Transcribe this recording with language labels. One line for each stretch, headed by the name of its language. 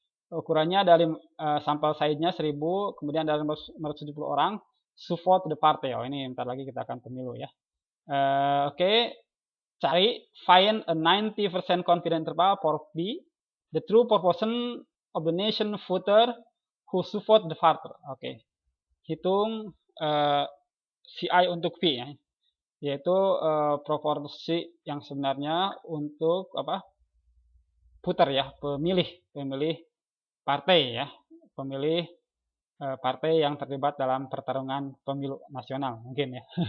Indonesian: Ukurannya dari sampel size-nya 1000, kemudian dari 570 orang,
English: support the party.
Indonesian: Oh, ini bentar lagi kita akan pemilu ya.
English: Oke, cari find a 90% confidence interval for B, the true proportion of the nation voter who support the party.
Indonesian: Oke, hitung CI untuk P ya, yaitu proporsi yang sebenarnya untuk voter ya, pemilih partai ya, pemilih partai yang terlibat dalam pertarungan pemilu nasional mungkin ya.